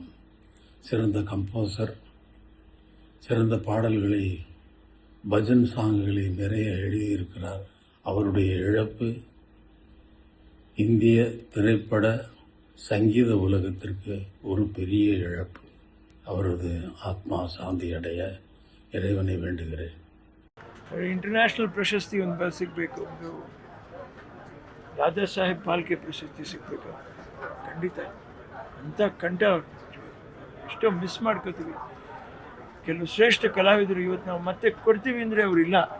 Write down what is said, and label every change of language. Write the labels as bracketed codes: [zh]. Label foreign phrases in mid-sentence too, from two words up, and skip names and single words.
[ta] சிறந்த கம்போசர், சிறந்த பாடல்களை, பஜன் சாங்குகளை நிறைய எழுதியிருக்கிறார். அவருடைய இழப்பு இந்திய திரைப்பட சங்கீத உலகத்திற்கு ஒரு பெரிய இழப்பு. அவரது ஆத்மா சாந்தி அடைய ಇறைವனை வேண்டுகிறேன். [kn] ಇಂಟರ್ನ್ಯಾಷನಲ್ ಪ್ರಶಸ್ತಿ ಒಂದು ಸಿಗಬೇಕು, ಒಂದು ದಾದಾ ಸಾಹೇಬ್ ಫಾಲ್ಕೆ ಪ್ರಶಸ್ತಿ ಸಿಗಬೇಕು. ಖಂಡಿತ ಅಂಥ ಕಂಠ ಎಷ್ಟೋ ಮಿಸ್ ಮಾಡ್ಕೋತೀವಿ. ಕೆಲವು ಶ್ರೇಷ್ಠ ಕಲಾವಿದರು ಇವತ್ತು ನಾವು ಮತ್ತೆ ಕೊಡ್ತೀವಿ ಅಂದರೆ ಅವರಿಲ್ಲ.